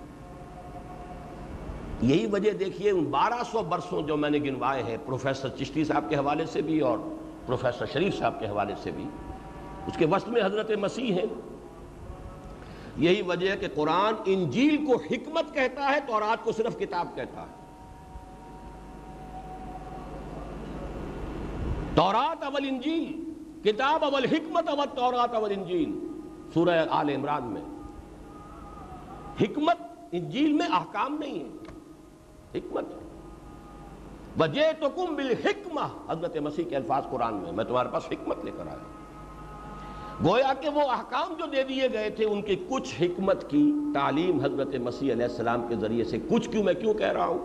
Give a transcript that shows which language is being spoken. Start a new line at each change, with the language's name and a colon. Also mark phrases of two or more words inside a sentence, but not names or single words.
Urdu: یہی وجہ دیکھیے ان 1200 برسوں جو میں نے گنوائے ہیں پروفیسر چشتی صاحب کے حوالے سے بھی اور پروفیسر شریف صاحب کے حوالے سے بھی, اس کے وسط میں حضرت مسیح ہیں. یہی وجہ ہے کہ قرآن انجیل کو حکمت کہتا ہے، تورات کو صرف کتاب کہتا ہے۔ تورات اول انجیل، کتاب اول حکمت اول تورات اول انجیل، سورہ آل عمران میں۔ حکمت انجیل میں احکام نہیں ہے، حکمت ہے۔
Arabic: وَجِئْتُكُمْ بِالْحِکْمَةِ،
Urdu: حضرت مسیح کے الفاظ قرآن میں تمہارے پاس حکمت لے کر آیا۔ گویا کہ وہ احکام جو دے دیے گئے تھے ان کی کچھ حکمت کی تعلیم حضرت مسیح علیہ السلام کے ذریعے سے، کچھ کیوں، میں کیوں کہہ رہا ہوں؟